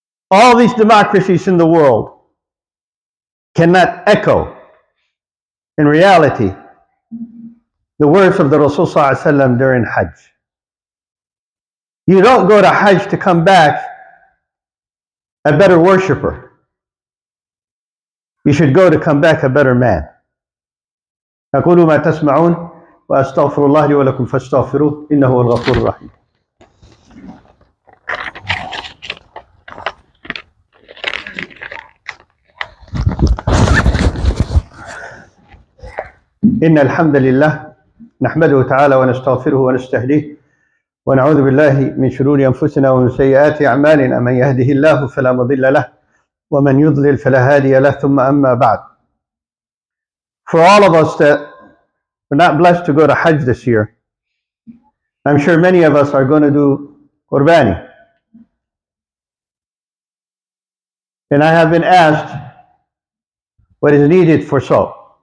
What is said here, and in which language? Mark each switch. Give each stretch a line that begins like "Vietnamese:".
English: All these democracies in the world cannot echo, in reality, the words of the Rasul ﷺ during Hajj. You don't go to Hajj to come back a better worshiper. You should go to come back a better man.
Arabic: أقول ما تسمعون وأستغفر الله لي ولكم فاستغفروه إنه هو الغفور الرحيم. إن الحمد لله نحمده تعالى ونستغفره ونستهديه ونعوذ بالله من شرور أنفسنا ومن سيئات أعمالنا. من يهده الله فلا مضل له ومن يضلل فلا هادي له. ثم أما بعد.
English: For all of us that were not blessed to go to Hajj this year, I'm sure many of us are going to do Qurbani. And I have been asked what is needed for so.